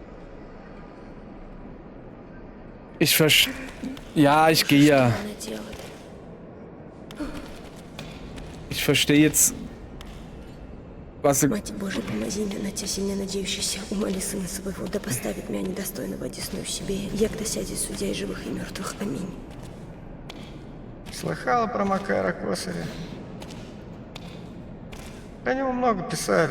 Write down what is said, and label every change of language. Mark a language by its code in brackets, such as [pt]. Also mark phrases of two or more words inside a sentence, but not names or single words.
[de] Ja, ich gehe ja. [ru] Она делает. [de] Ich verstehe jetzt, was du... [ru] Мать Божия, помози мне, на тебя сильно надеющийся. Умоли сына своего, да поставит меня недостойного одесную себе, як досядет судья и живых, и мертвых. Аминь. Слыхала про Макара Косаря? Про него много писали.